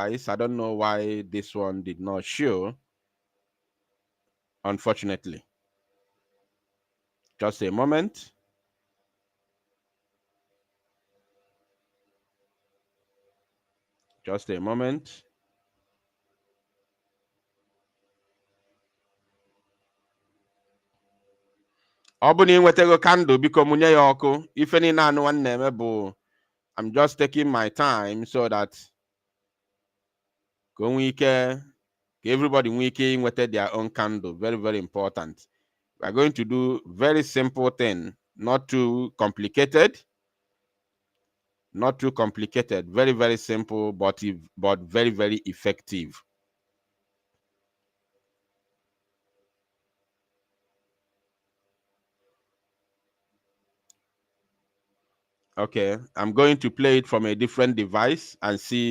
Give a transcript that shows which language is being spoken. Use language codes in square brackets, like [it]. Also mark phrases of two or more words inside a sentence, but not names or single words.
[en] I don't know why this one did not show, unfortunately. Just a moment. Just a moment. [ig] Ọ bụ na ị nwetago candle, biko munye ya ọkụ. Ife niile anụ nwanne eme bụ, [en] I'm just taking my time so that everybody [ig] nwee ike inweta [en] their own candle. Very, very important. We are going to do very simple thing, not too complicated. Not too complicated. Very, very simple, but very, very effective. Okay, I'm going to play it from a different device and see.